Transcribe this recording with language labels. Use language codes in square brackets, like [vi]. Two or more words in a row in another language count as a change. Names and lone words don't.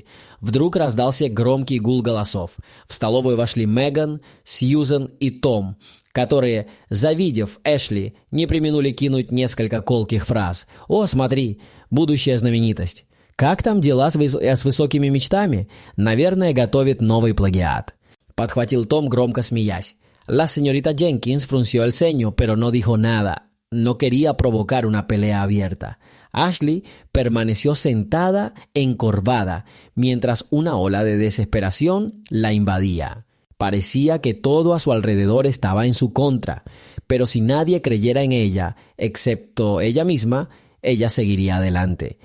[ru] Вдруг раздался громкий гул голосов. В столовую вошли Меган, Сьюзен и Том, которые, завидев Эшли, не преминули кинуть несколько колких фраз. «О, смотри, будущая знаменитость! Как там дела с высокими мечтами? Наверное, готовит новый плагиат», — подхватил Том, громко смеясь. [es] La señorita Jenkins frunció el ceño, pero no dijo nada. No quería provocar una pelea abierta. Ashley permaneció sentada, encorvada, mientras una ola de desesperación la invadía. Parecía que todo a su alrededor estaba en su contra, pero si nadie creyera en ella, excepto ella misma, ella seguiría adelante.